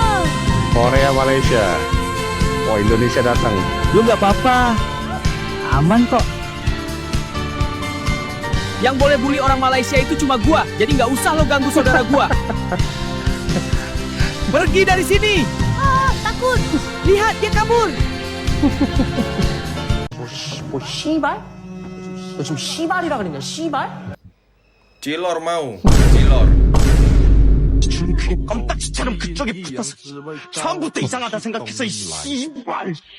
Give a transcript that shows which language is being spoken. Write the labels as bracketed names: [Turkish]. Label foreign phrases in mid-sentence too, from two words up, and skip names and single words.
[Indonesian] Korea, Malaysia. Oh, Indonesia datang. Lu nggak apa-apa, aman kok. Yang boleh bully orang Malaysia itu cuma gua, jadi nggak usah lo ganggu saudara gua. Pergi dari sini. Takut. Lihat dia kabur. [Korean] 씨발? 너 지금 씨발이라 그랬냐? 씨발? [Indonesian] Cilor mau, cilor. [Korean] 껌딱지처럼 그쪽에 붙어서 처음부터 이상하다 생각했어 이 씨발.